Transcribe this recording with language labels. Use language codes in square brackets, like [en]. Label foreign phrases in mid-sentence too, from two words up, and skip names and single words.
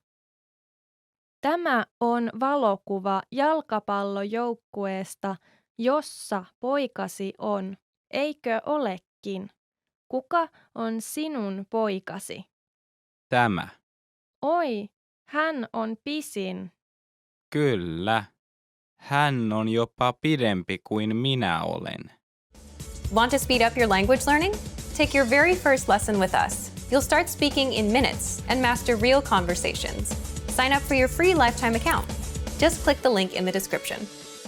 [fi] Tämä on valokuva jalkapallojoukkueesta, jossa poikasi on. Eikö olekin? Kuka on sinun poikasi? Tämä. Oi, hän on pisin. Kyllä. Hän on jopa pidempi kuin minä olen. [en] Want to speed up your language learning? Take your very first lesson with us. You'll start speaking in minutes and master real conversations. Sign up for your free lifetime account. Just click the link in the description.